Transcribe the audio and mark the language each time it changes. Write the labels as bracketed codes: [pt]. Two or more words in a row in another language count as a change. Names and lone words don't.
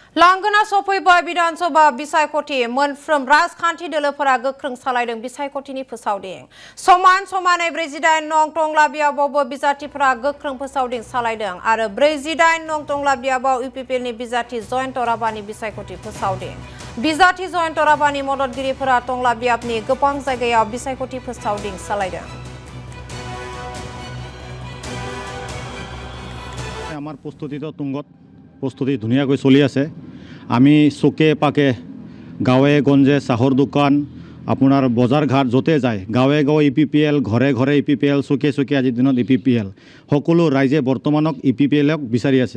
[brx] लांगोना सफैबाय विधानसभा बिसायख'थि मोनफ्रोम राजखान्थि दोलोफोरा गोख्रों सालायदों बिसायख'थिनि फोसावदिं समान समानै 48 नं टंला बियाबावबो बिजाथिफोरा गोख्रों फोसावदिं सालायदों आरो 48 नं टंला बियाबाव इउपिपिएलनि बिजाथि जयन्त राभानि बिसायख'थि फोसावदिं बिजाथि जयन्त राभानि मददगिरिफोरा टंला बियाबनि गोबां जायगायाव बिसायख'थि फोसावदिं सालायदों। [as] আমাৰ প্ৰস্তুতিটো তুংগত প্ৰস্তুতি ধুনীয়াকৈ চলি আছে। আমি চুকে পাকে গাঁৱে গঞ্জে চাহৰ দোকান আপোনাৰ বজাৰ ঘাট য'তে যায় গাঁৱে গাঁৱে ইপিপিএল ঘৰে ঘৰে ইপিপিএল চুকে চুকে আজিৰ দিনত ইপিপিএল সকলো ৰাইজে বৰ্তমানক ইপিপিএলক বিচাৰি আছে।